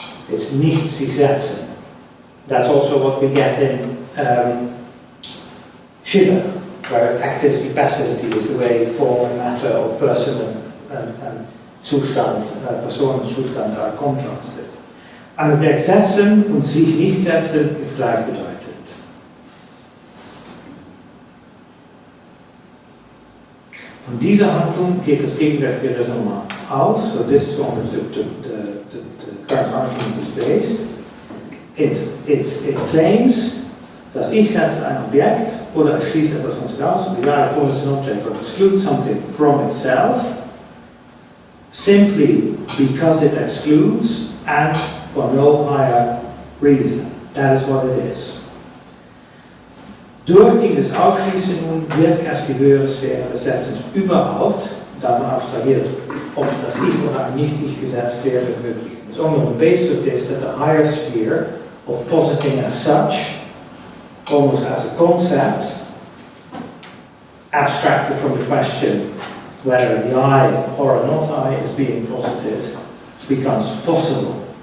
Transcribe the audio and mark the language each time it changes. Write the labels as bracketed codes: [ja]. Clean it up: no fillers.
[en] It's [de] nicht sich setzen. [en] That's also what we get in Schiller, where activity, passivity is the way form and matter or person and Zustand, [de] Person und Zustand [en] are contrasted. [de] Ein Objekt setzen und sich nicht setzen ist gleichbedeutend. Von dieser Handlung geht das gegenwärtige Raisonnement aus. [en] So this is on which the current argument is based. It claims, [de] das Ich setzt ein Objekt oder es schließt etwas von sich aus, [en] the I opposes an object or excludes something from itself, simply because it excludes and for no higher reason. That is what it is. [de] Durch dieses Ausschließen nun wird erst die höhere Sphäre des Setzens überhaupt, davon abstrahiert, ob das Ich oder ein Nicht-Ich gesetzt wäre, möglich. [en] It's only on the basis of this that the higher sphere of positing as such, almost as a concept, abstracted from the question whether the I or a not I is being posited, becomes possible.